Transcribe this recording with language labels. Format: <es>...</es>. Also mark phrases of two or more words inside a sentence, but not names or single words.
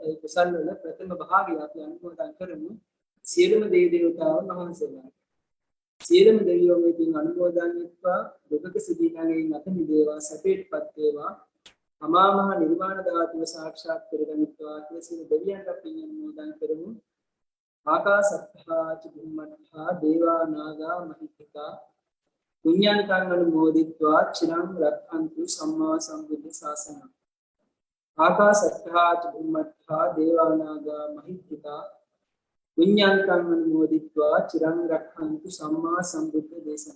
<si>ඒ කුසල් වල ප්‍රථම භාගය අපි අනුමෝදන් කරමු. සියලුම දේව දේවතාවුන් වහන්සේලා. සියලුම දෙවියෝ මේ පින් අනුමෝදන් වෙත්වා දුකක සිටිනාගේ නැත නිදේවා සැපයටපත් වේවා. අමා මහ නිර්වාණ ධාතුව සාක්ෂාත් කරගනිත්වා කියලා සියලු දෙවියන්ට පින් අනුමෝදන් කරමු.</si> <pi>ආකාසත්තා චුම්මත්තා දේවා නාග මහිත්‍තිකා පුඤ්ඤන්තං අනුමෝදිත්වා චිරං රක්ඛන්තු සම්මා සම්බුද්ධ ශාසනං. ආකාසත්තා චුම්මත්තා දේවා නාග මහිත්‍තිකා පුඤ්ඤන්තං අනුමෝදිත්වා චිරං රක්ඛන්තු සම්මා සම්බුද්ධ දේශනං.</pi>